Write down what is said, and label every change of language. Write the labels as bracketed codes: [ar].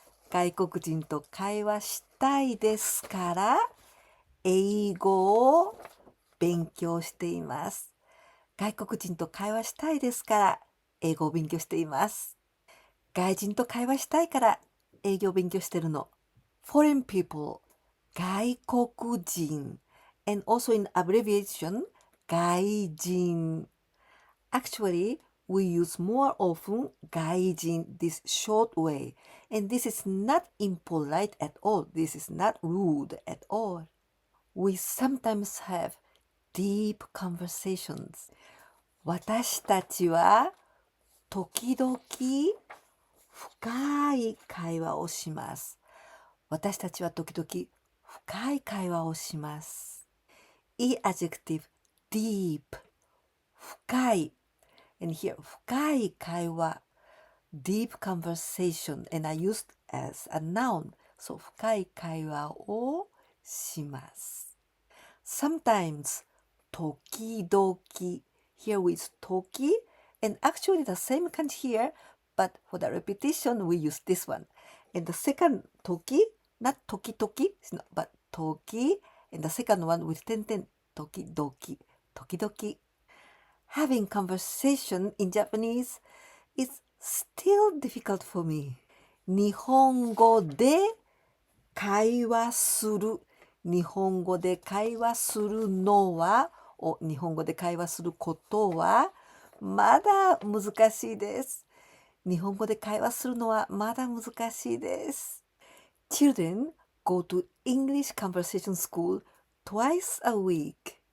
[ja] 外国人と会話したいですから、英語を勉強しています。外国人と会話したいですから、英語を勉強しています。外人と会話したいから、英語を勉強してるの。 [en] Foreign people, 外国人。 And also in abbreviation, 外人。 Actually, we use more often 外人 this short way. And this is not impolite at all. This is not rude at all. We sometimes have deep conversations. [ja] 私たちは時々深い会話をします。私たちは時々深い会話をします。 [en] いい adjective, deep, 深い。 And here, 深い会話 deep conversation, and I used as a noun. So 深い会話をします。 Sometimes 時々 here with 時 and actually the same kanji here, but for the repetition we use this one. And the second 時 not 時々 but 時 and the second one with 点々時々時々。 Having conversation in Japanese is still difficult for me. [ja] 日本語で会話する。日本語で会話するのは、日本語で会話することは、まだ難しいです。日本語で会話するのはまだ難しいです。 [en] Children go to English conversation school twice a week.